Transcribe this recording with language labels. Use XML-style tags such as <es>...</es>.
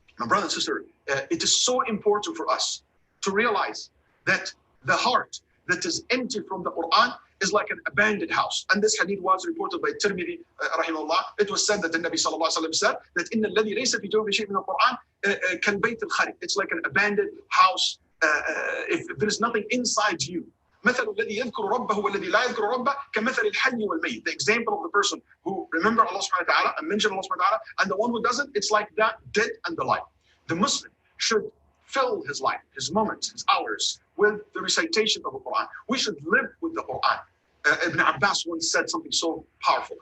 <en>My brother and sister, it is so important for us to realize that the heart that is empty from the Quran is like an abandoned house. And this hadith was reported by Tirmidhi, rahimahullah. It was said that the Nabi sallallahu alayhi wa sallam said that in</en> <ar>الذي ليس في جوفه شيء من القرآن كالبيت الخرب.</ar> <en>It's like an abandoned house if there is nothing inside you.</en> <ar>مثل الذي يذكر ربه والذي لا يذكر ربه كمثل الحي والميت.</ar> <en>The example of the person who remember Allah subhanahu wa ta'ala and mention Allah subhanahu wa ta'ala, and the one who doesn't, it's like that dead and alive. The Muslim should fill his life, his moments, his hours with the recitation of the Quran. We should live with the Quran. Ibn Abbas once said something so powerful.</en>